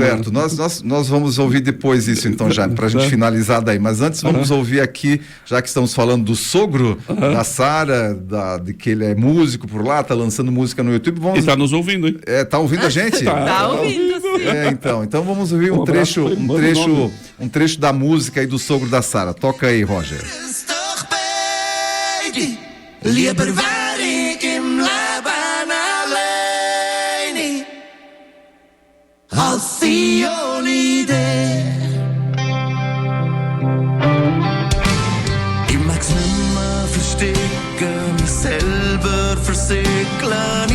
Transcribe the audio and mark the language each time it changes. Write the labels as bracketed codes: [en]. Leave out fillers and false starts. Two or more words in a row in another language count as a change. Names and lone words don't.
[pt] Certo, nós vamos ouvir depois isso então, já, para a gente finalizar daí, mas antes vamos ouvir aqui, já que estamos falando do sogro da Sara, de que ele é músico por lá, tá lançando música no YouTube. E tá nos ouvindo, hein? Tá ouvindo a gente? Tá ouvindo, sim. Então vamos ouvir um trecho da música aí do sogro da Sara. Toca aí, Roger. [de] Lieber wär ich im Leben alleine, als sie ohne dich. Ich mag's nimmer verstecken, mich selber versiegeln.